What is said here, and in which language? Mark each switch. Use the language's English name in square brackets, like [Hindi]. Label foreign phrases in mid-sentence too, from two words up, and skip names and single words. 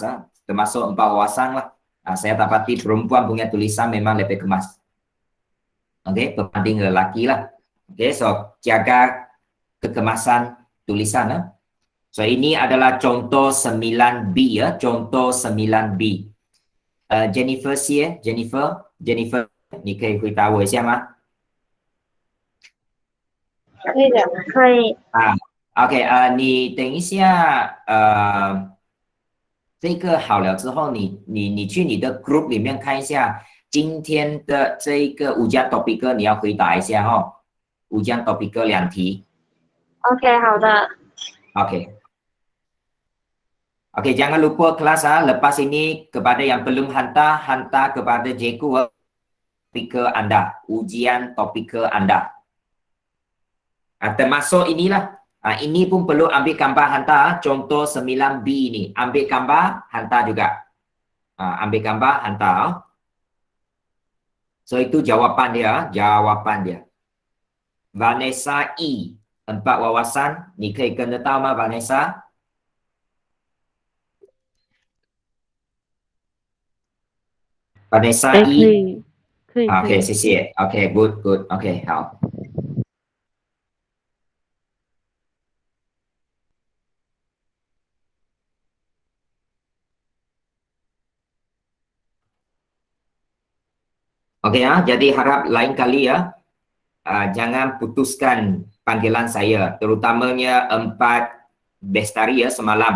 [Malay] Termasuk 4 wasang lah. Saya dapati perempuan punya tulisan memang lebih kemas. Okay, berbanding lelaki lah. Okay, so jaga kekemasan tulisan. So ini adalah contoh 9B ya, contoh 9B. [Chinese] Jennifer Xie, Jennifer, 你可以回答我一下吗？可以的，可以。 OK，你等一下，这个好了之后，你去你的 group 里面看一下今天的这一个五加 topic， 你要回答一下五加 topic 2题。 OK， 好的。 [Malay] OK， jangan lupa kelas lepas ini kepada yang belum hantar kepada Jeku topik anda, ujian topik anda. Termasuk inilah. Ini pun perlu ambil gambar hantar. Contoh 9B ni. Ambil gambar, hantar juga. Ambil gambar, hantar. So, itu jawapan dia. Vanessa E. 4 wawasan. [Chinese] Ni 可以跟得到吗 Vanessa? [Malay] pandai [Chinese] 哎，可 sa'i. 以，可以，可 OK，以。 [English] 谢谢。OK， good good。OK， [Malay] 好。Okey ya, jadi harap lain kali ya, jangan putuskan panggilan saya, terutamanya 4 Bestari ya semalam.